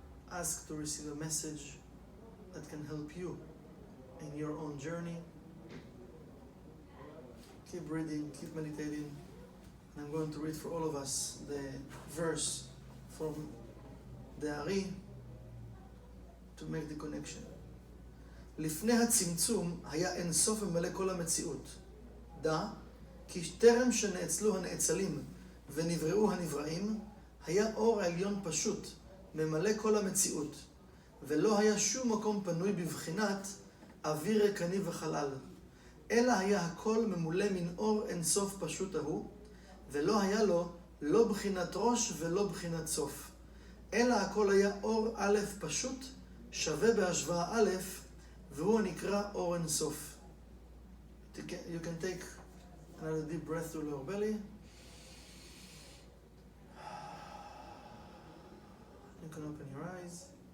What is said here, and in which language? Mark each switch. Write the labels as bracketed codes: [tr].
[en] Ask to receive a message that can help you in your own journey. Keep reading, keep meditating. And I'm going to read for all of us the verse from the Ari to make the connection. [he] לפני הצמצום היה אין סוף ומלא כל המציאות. דע, כי טרם שנאצלו הנאצלים ונבראו הנבראים, היה אור עליון פשוט, ממלא כל המציאות, ולא היה שום מקום פנוי בבחינת אוויר ריקני וחלל. אלא היה הכל ממולא מן אור אין סוף פשוט ההוא, ולא היה לו לא בחינת ראש ולא בחינת סוף. אלא הכל היה אור א' פשוט, שווה בהשוואה א', והוא הנקרא אור אין סוף. [en] You can take another deep breath through your belly. You can open your eyes.